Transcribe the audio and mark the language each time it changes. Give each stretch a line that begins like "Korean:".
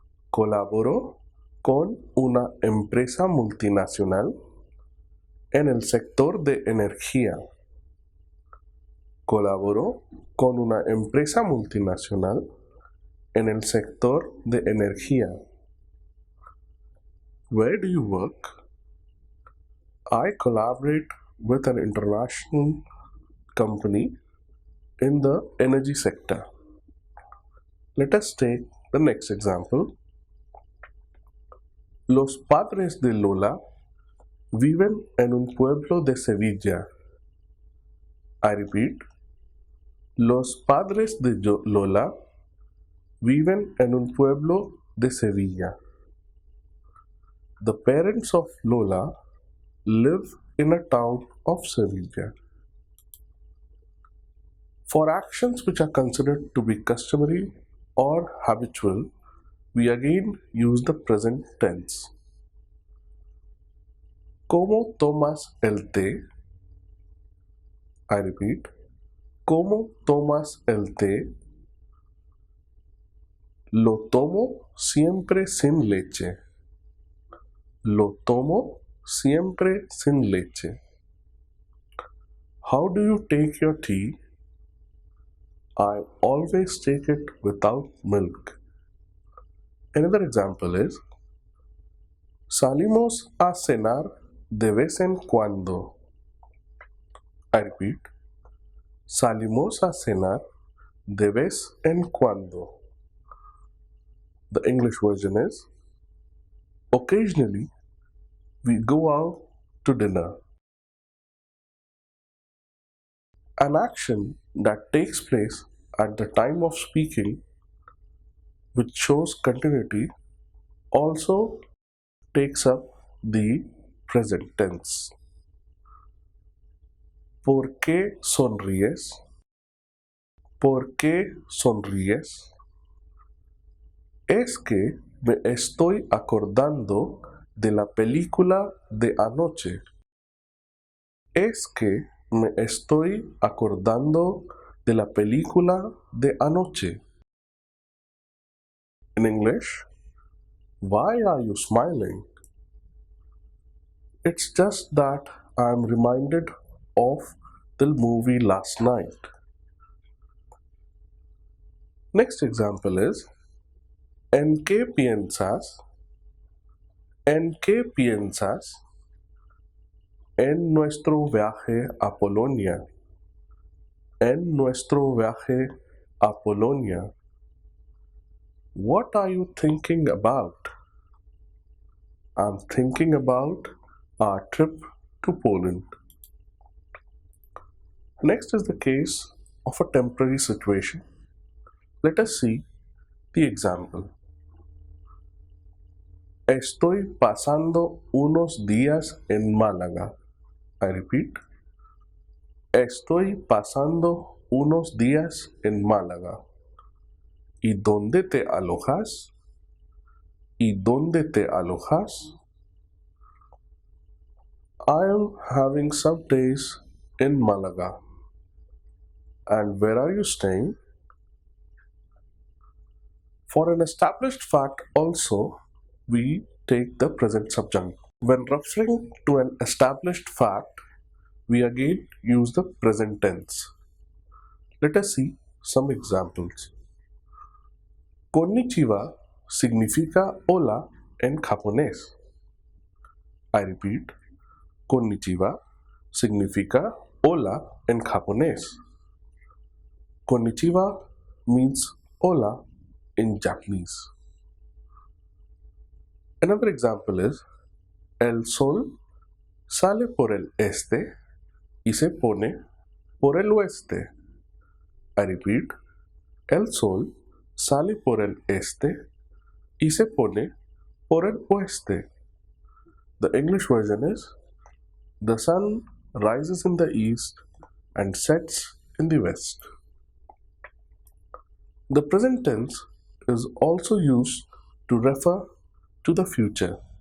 Spanish: Colaboro con una empresa multinacional en el sector de energía. Colaboro con una empresa multinacional en el sector de energía.
English: Where do you work? I collaborate with an international company in the energy sector. Let us take the next example.
Spanish: Los padres de Lola viven en un pueblo de Sevilla.
English: I repeat.
Spanish: Los padres de Lola viven en un pueblo de Sevilla.
English: The parents of Lola live in a town of Sevilla. For actions which are considered to be customary or habitual, we again use the present tense.
Spanish: ¿Cómo tomas el té?
English: I repeat.
Spanish: ¿Cómo tomas el té? Lo tomo siempre sin leche. Lo tomo siempre sin leche.
English: How do you take your tea? I always take it without milk. Another example is
Spanish: Salimos a cenar de vez en cuando.
English: I repeat.
Spanish: Salimos a cenar de vez en cuando.
English: The English version is occasionally we go out to dinner. An action that takes place at the time of speaking, which shows continuity, also takes up the present tense.
Spanish: ¿Por qué sonríes? ¿Por qué sonríes? Es que me estoy acordando de la película de anoche. Es que me estoy acordando de la película de anoche.
English: In English, why are you smiling? It's just that I'm reminded of the movie last night. Next example is
Spanish: ¿En qué piensas? ¿En qué piensas? En nuestro viaje a Polonia. En nuestro viaje a Polonia.
English: What are you thinking about? I'm thinking about our trip to Poland. Next is the case of a temporary situation. Let us see the example.
Spanish: Estoy pasando unos días en Málaga. I repeat. Estoy pasando unos días en Málaga. ¿Y dónde te alojas? ¿Y dónde te alojas?
English: I am having some days in Malaga. And where are you staying? For an established fact also, we take the present subject. When referring to an established fact, we again use the present tense. Let us see some examples.
Spanish: Konnichiwa significa hola en japonés.
English: I repeat,
Spanish: konnichiwa significa hola en japonés.
English: Konnichiwa means hola in Japanese. Another example is
Spanish: el sol sale por el este y se pone por el oeste.
English: I repeat,
Spanish: el sol sale por el este y se pone por el oeste.
English: The English version is the sun rises in the east and sets in the west. The present tense is also used to refer to the future.